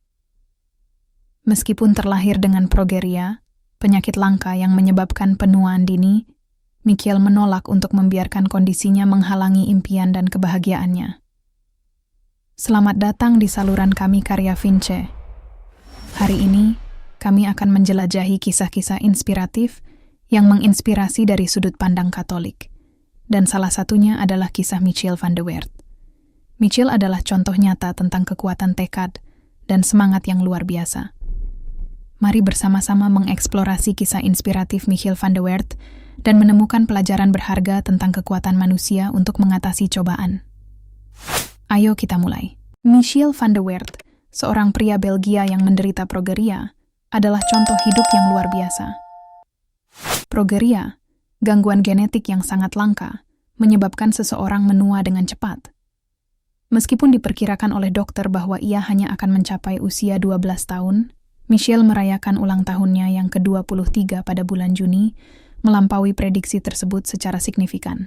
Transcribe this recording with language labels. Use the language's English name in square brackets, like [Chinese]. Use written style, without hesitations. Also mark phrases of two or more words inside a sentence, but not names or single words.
[Indonesian] Meskipun terlahir dengan progeria, penyakit langka yang menyebabkan penuaan dini, Michiel menolak untuk membiarkan kondisinya menghalangi impian dan kebahagiaannya. Selamat datang di saluran kami Karya Vince. Hari ini, kami akan menjelajahi kisah-kisah inspiratif yang menginspirasi dari sudut pandang Katolik. Dan salah satunya adalah kisah Michiel van de Weert. Michiel adalah contoh nyata tentang kekuatan tekad dan semangat yang luar biasa. Mari bersama-sama mengeksplorasi kisah inspiratif Michiel van de Weert dan menemukan pelajaran berharga tentang kekuatan manusia untuk mengatasi cobaan. Ayo kita mulai. Michiel van de Weert, seorang pria Belgia yang menderita progeria, adalah contoh hidup yang luar biasa. Progeria, gangguan genetik yang sangat langka, menyebabkan seseorang menua dengan cepat. Meskipun diperkirakan oleh dokter bahwa ia hanya akan mencapai usia 12 tahun, Michiel merayakan ulang tahunnya yang ke-23 pada bulan Juni, melampaui prediksi tersebut secara signifikan.